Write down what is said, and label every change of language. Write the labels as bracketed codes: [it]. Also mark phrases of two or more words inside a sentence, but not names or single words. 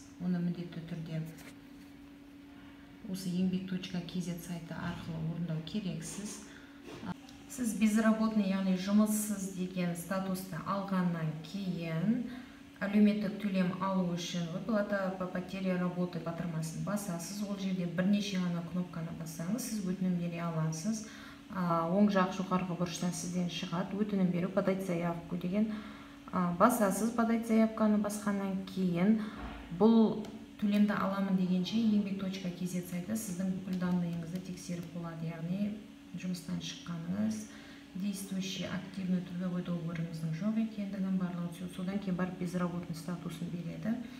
[kk] Оны міндетті түрде осы еңбек.kz сайты арқылы орындау керексіз. Сіз безработный, яғни жұмыссыз деген статусты алғаннан кейін әлеуметтік төлем алу үшін [ru] выплата по потере работы [kk] батырмасын басасыз. Ол жерде бірнеше ғана кнопканы бассаңыз, сіз өтінім бере аласыз. Оң жақ жоғарғы бұрыштан сізден шығады өтінім беру, [ru] подать заявку [kk] деген. Басасыз, [ru] подать заявканы [kk] басқаннан кейін бұл төлемді аламын дегенше еңбек.kz сайты сіздің бүкіл данныйыңызды тексеріп болады, яғни жұмыстан шыққаныңыз, [ru] действующий активный трудовой [kk] договорыңыздың жоқ екендігін барлығын, содан кейін барып безработный статусын береді.